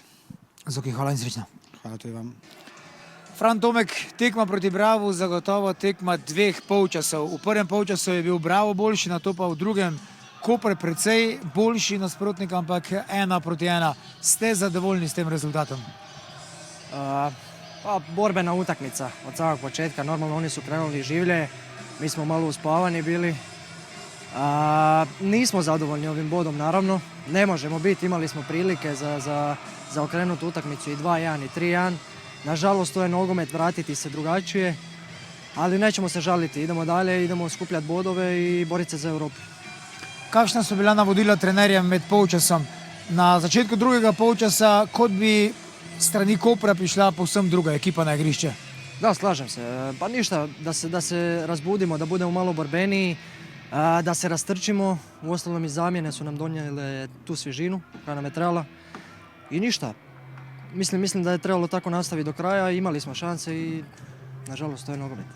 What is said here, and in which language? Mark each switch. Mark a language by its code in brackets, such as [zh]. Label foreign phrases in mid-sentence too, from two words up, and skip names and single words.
[sl] Zoki, hvala in srečno. Hvala tudi vam. Fran Tomek, tekma proti Bravu, zagotovo tekma 2 polčasov. V prvem polčasu je bil Bravo boljši, nato pa v drugem Koper precej boljši nasprotnik, ampak 1-1. Ste zadovoljni s tem rezultatom? [hr] Borbena utakmica od samog početka. Normalno oni su krenuli življe, mi smo malo uspavani bili. Nismo zadovoljni ovim bodom, naravno. Ne možemo biti, imali smo prilike za okrenuti utakmicu i 2-1 i 3-1. Nažalost, to je nogomet, vratiti se drugačije, ali nećemo se žaliti. Idemo dalje, idemo skupljati bodove i boriti se za Evropu. [sl] Kakšna so bila navodila trenerja med polčasom? Na začetku drugega polčasa, kot bi strani Kopra prišla povsem druga ekipa na igrišče. [hr] Da, slažem se. Pa ništa, da se razbudimo, da budemo malo borbeniji, da se rastrčimo. Uostalom i zamjene su nam donijele tu svježinu koja nam je trebala. I ništa. Mislim da je trebalo tako nastaviti do kraja, imali smo šanse i nažalost to je nogomet.